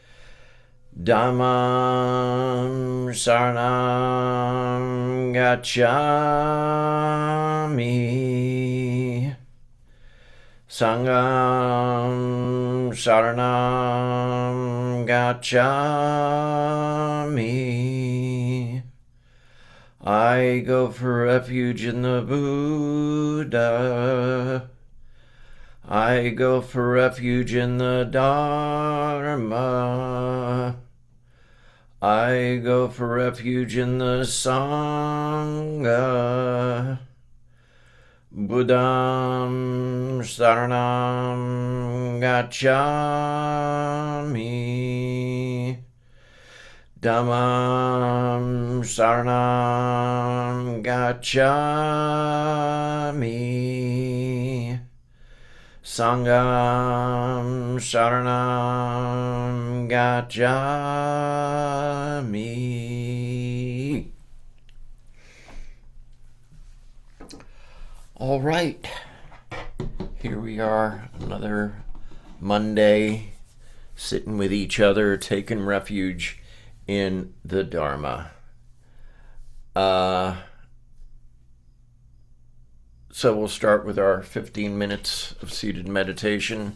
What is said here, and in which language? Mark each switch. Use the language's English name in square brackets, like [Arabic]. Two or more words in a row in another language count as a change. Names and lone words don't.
[Pali] Dhammam Saranam Gacchami. Sangham Saranam Gacchami. [English] I go for refuge in the Buddha. I go for refuge in the Dharma. I go for refuge in the Sangha. [Pali] Buddham Saranam Gacchami. Dhammam Saranam Gacchami. Sangham Saranam Gacchami. [English] All right, here we are, another Monday, sitting with each other, taking refuge in the Dharma. So we'll start with our 15 minutes of seated meditation.